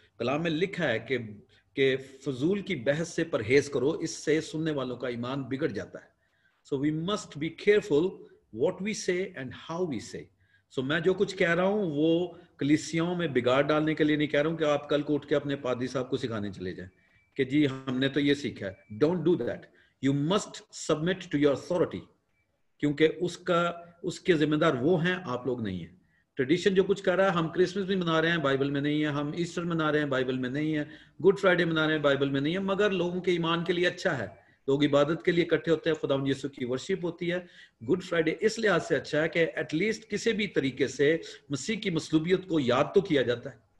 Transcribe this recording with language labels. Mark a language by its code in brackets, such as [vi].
[ur] کلام میں لکھا ہے کہ فضول کی بحث سے پرہیز کرو، اس سے سننے والوں کا ایمان بگڑ جاتا ہے۔ [en] So we must be careful what we say and how we say. [ur] So میں جو کچھ کہہ رہا ہوں وہ کلیسیوں میں بگاڑ ڈالنے کے لیے نہیں کہہ رہا ہوں کہ آپ کل کو اٹھ کے اپنے پادری صاحب کو سکھانے چلے جائیں کہ جی ہم نے تو یہ سیکھا ہے۔ [en] Don't do that. You must submit to your authority. [ur] کیونکہ اس کے ذمہ دار وہ ہیں، آپ لوگ نہیں ہیں۔ ٹریڈیشن جو کچھ کر رہا ہے، ہم کرسمس بھی منا رہے ہیں، بائبل میں نہیں ہے، ہم ایسٹر منا رہے ہیں، بائبل میں نہیں ہے، گڈ فرائیڈے منا رہے ہیں، بائبل میں نہیں ہے، مگر لوگوں کے ایمان کے لیے اچھا ہے، لوگ عبادت کے لیے اکٹھے ہوتے ہیں، خداوند یسوع کی ورشپ ہوتی ہے۔ گڈ فرائیڈے اس لحاظ سے اچھا ہے کہ ایٹ لیسٹ کسی بھی طریقے سے مسیح کی مصلوبیت کو یاد تو کیا جاتا ہے،